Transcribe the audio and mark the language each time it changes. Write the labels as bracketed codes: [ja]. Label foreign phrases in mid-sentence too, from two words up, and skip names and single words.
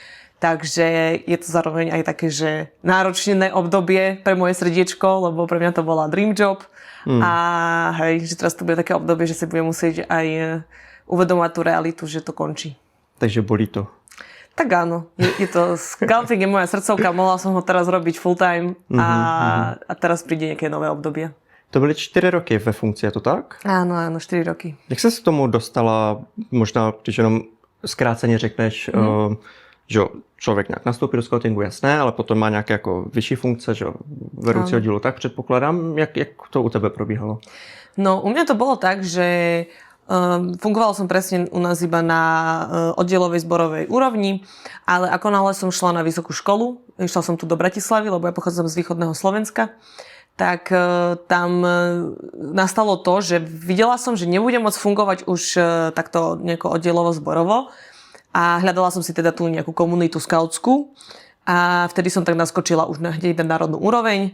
[sk] Takže je to zároveň aj také, že náročné obdobie pre moje srdiečko, lebo pre mňa to bola [en] dream job. [sk] A hej, že teraz to bude také obdobie, že si budem musieť aj uvedomovať tú realitu, že to končí. Takže bolí to. Tak áno, je to, skauting je moja srdcovka, mohla som ho teraz robiť [en] full time [sk] a teraz príde nejaké nové obdobie. [cs] To byly 4 roky ve funkci, je to tak? [sk] Áno, 4 roky. [cs] Jak se k tomu dostala, možná když jenom zkráceně řekneš, že člověk nějak nastoupí do skautingu, jasné, ale potom má nějaké jako vyšší funkce, že vedoucího dílu, tak předpokládám, jak to u tebe probíhalo? [sk] No, u mňa to bolo tak, že fungovala som presne u nás iba na oddielovej zborovej úrovni, ale ako náhle som šla na vysokú školu, išla som tu do Bratislavy, lebo ja pochádzam z východného Slovenska, tak tam nastalo to, že videla som, že nebudem môcť fungovať už takto nejako oddielovo zborovo a hľadala som si teda tú nejakú komunitu skautskú a vtedy som tak naskočila už hneď na národnú úroveň.